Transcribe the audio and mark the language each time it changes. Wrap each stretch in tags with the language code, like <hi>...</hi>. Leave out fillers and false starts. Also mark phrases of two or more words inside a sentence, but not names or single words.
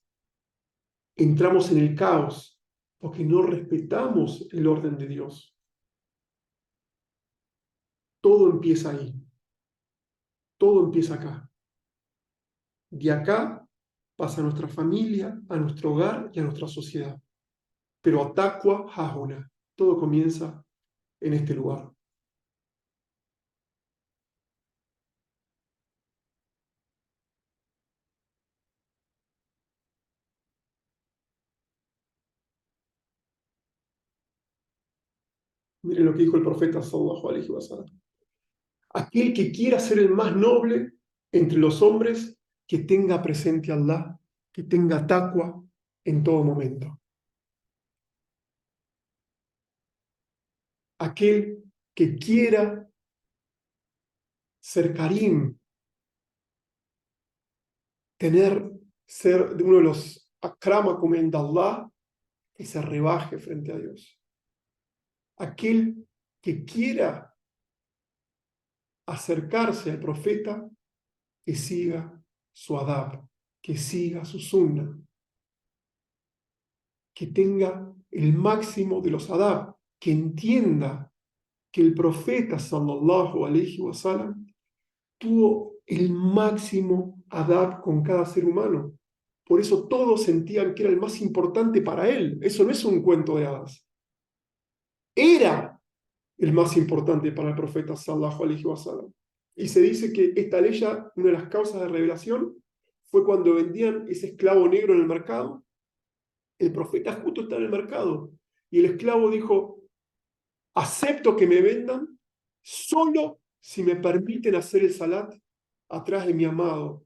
<es>Entramos en el caos porque no respetamos el orden de Dios. Todo empieza ahí. Todo empieza acá. De acá pasa a nuestra familia, a nuestro hogar y a nuestra sociedad.</es> <ar>Pero التقوى هاهنا.</ar> <es>Todo comienza en este lugar. Miren lo que dijo el profeta</es> <ar>صلى الله عليه وسلم.</ar> <es>Aquel que quiera ser el más noble entre los hombres, que tenga presente a Allah, que tenga taqwa en todo momento. Aquel que quiera ser karim, ser de uno de los</es> <ar>أكرمكم عند الله,</ar> <es>que se rebaje frente a Dios. Aquel que quiera acercarse al profeta, que siga su adab, que siga su sunna, que tenga el máximo de los adab, que entienda que el profeta</es> <ar>صلى الله عليه وسلم</ar> <es>tuvo el máximo adab con cada ser humano. Por eso todos sentían que era el más importante para él. Eso no es un cuento de hadas. Era el más importante para el profeta</es> <ar>صلى الله عليه وسلم.</ar> <es>Y se dice que esta ley, una de las causas de revelación, fue cuando vendían ese esclavo negro en el mercado. El profeta justo está en el mercado. Y el esclavo dijo, acepto que me vendan solo si me permiten hacer el salat atrás de mi amado.</es>